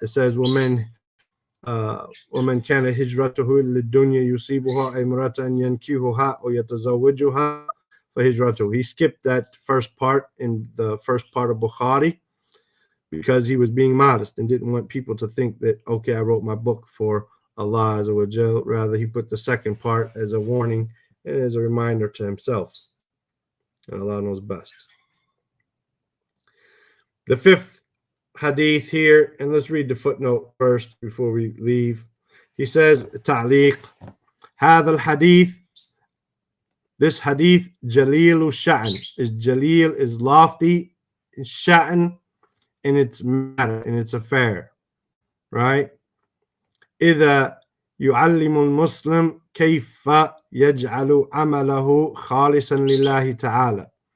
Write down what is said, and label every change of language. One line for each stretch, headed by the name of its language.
English: It says
Arabic: وَمَنْ كَانَ هِجْرَتُهُ لِلدُّنْيَا يُصِيبُهَا أَوْ امْرَأَةً يَنْكِحُهَا أَوْ يَتَزَوَّجُهَا فَهِجْرَتُهُ.
English: He skipped that first part in the first part of Bukhari because he was being modest and didn't want people to think that, okay, I wrote my book for Allah Azza wa Jal. Rather, he put the second part as a warning and as a reminder to himself. And Allah knows best. The 5th hadith here, and let's read the footnote first before we leave. He says, Ta'liq,
Arabic: هذا الحديث,
English: this hadith,
Arabic: Jalil Sha'an,
English: is Jalil, is lofty, Sha'an, in its matter, in its affair, right?
Arabic: إذا يعلم المسلم كيف يجعل عمله خالصا لله تعالى.